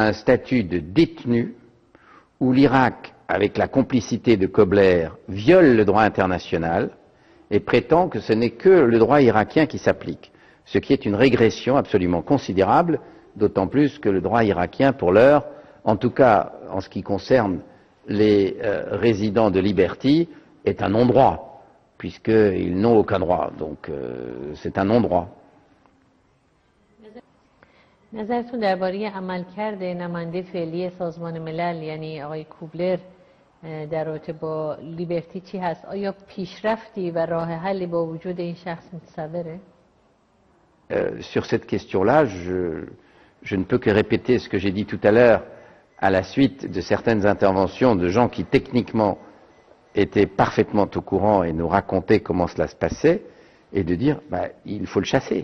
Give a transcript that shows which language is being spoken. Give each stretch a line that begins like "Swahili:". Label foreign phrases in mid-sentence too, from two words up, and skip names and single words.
French: un statut de détenu où l'Irak, avec la complicité de Kobler, viole le droit international et prétend que ce n'est que le droit irakien qui s'applique, ce qui est une régression absolument considérable, d'autant plus que le droit irakien, pour l'heure, en tout cas en ce qui concerne les résidents de Liberty, est un non-droit, puisqu'ils n'ont aucun droit, donc c'est un non-droit.
Persian: نظرتون درباره عملکرد نماینده فعلی سازمان ملل یعنی آقای کوبلر در رابطه با لیبرتی چی هست؟ آیا پیشرفتی و راه حلی با وجود این شخص متصوره؟
French: Sur cette question-là, je ne peux que répéter ce que j'ai dit tout à l'heure à la suite de certaines interventions de gens qui techniquement étaient parfaitement au courant et nous racontaient comment cela se passait, et de dire il faut le chasser.